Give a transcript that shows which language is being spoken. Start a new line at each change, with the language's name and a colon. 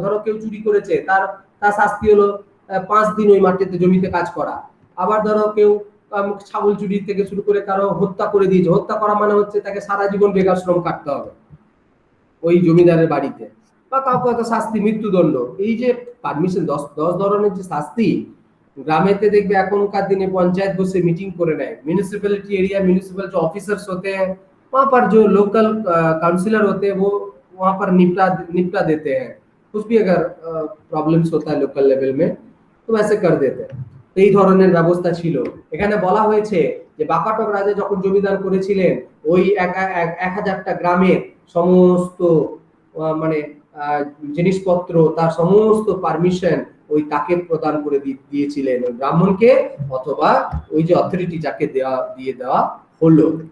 Bangla: ধরো কেউ চুরি করেছে, তার শাস্তি হলো 5 দিন ওই মাটিতে জমিতে কাজ করা। আবার ধরো কেউ ছাগল চুরি থেকে শুরু করে কারো হত্যা করে দিয়েছে, হত্যা করা মানে হচ্ছে তাকে সারা জীবন বেকার শ্রম কাটতে হবে ওই জমিদারের বাড়িতে, বা কাউকে হয়তো শাস্তি, মৃত্যুদণ্ড। এই যে পারমিশন, 10 ধরনের যে শাস্তি, গ্রামেতে দেখবে एखनकार दिने पंचायत बसे मीटिंग করে নেয়,
Hindi: म्यूनिसिपैलिटी एरिया, म्यूनिसिपल जो ऑफिसर्स होते हैं वहां पर, जो लोकल काउंसिलर होते हैं, वो वहां पर निपटा देते हैं। कुछ भी अगर प्रॉब्लम्स होता है लोकल लेवल में तो वैसे कर देते हैं।
Bangla: तो এই ধরনের ব্যবস্থা ছিল। এখানে বলা হয়েছে যে বাকাটক রাজা যখন জমিদান করেছিলেন, ওই 1000টা গ্রামের সমস্ত মানে জিনিসপত্র, তার সমস্ত পারমিশন ওই তাকে প্রদান করে দিয়েছিলেন, ওই ব্রাহ্মণকে, অথবা ওই যে অথরিটি যাকে দিয়ে দেওয়া হলো।